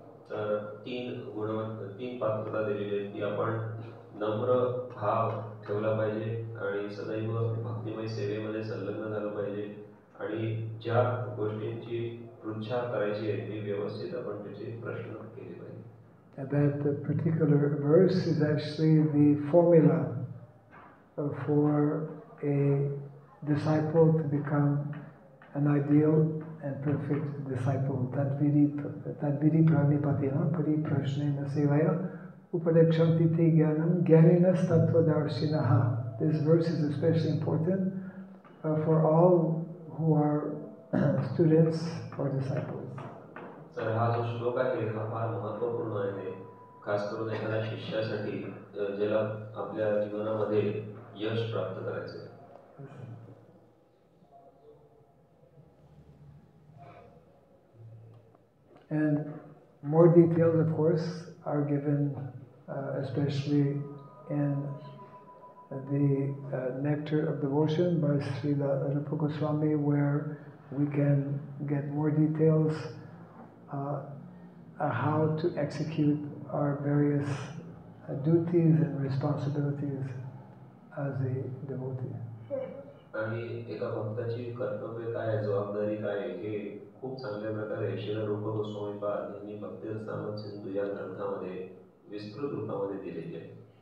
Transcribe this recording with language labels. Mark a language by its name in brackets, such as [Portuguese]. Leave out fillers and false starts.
[Marathi] तर तीन पात्रता दिलेली आहेत की आपण नम्र भाव ठेवला पाहिजे आणि सदैव भक्तिमय सेवेमध्ये संलग्न झालं पाहिजे आणि ज्या गोष्टींची पृच्छा करायची आहे ती व्यवस्थित आपण त्याचे प्रश्न केले पाहिजे. [English] That particular verse is actually the formula for a disciple to become an ideal and perfect disciple. [Sanskrit] Tadvidi pranipatina pariprashnena sevaya upadekshantiti jnanam jnaninas tattvadarshinaha. [English] This verse is especially important for all who are students or disciples. [Marathi] तर हा जो श्लोक आहे हा फार महत्त्वपूर्ण आहे, खास करून एखाद्या शिष्यासाठी ज्याला आपल्या जीवनामध्ये यश प्राप्त करायचं आहे. [English] And more details, of course, are given, especially in the Nectar of Devotion by Srila Rupa Goswami, where we can get more details how to execute our various duties and responsibilities as a devotee. [Marathi] आणि एका भक्ताची कर्तव्य काय, जबाबदारी काय हे खूप चांगल्या प्रकारे श्रील रूप गोस्वामी पाद यांनी भक्तिरसामृत सिंधू या ग्रंथामध्ये विस्तृत रूपामध्ये दिलेली आहे.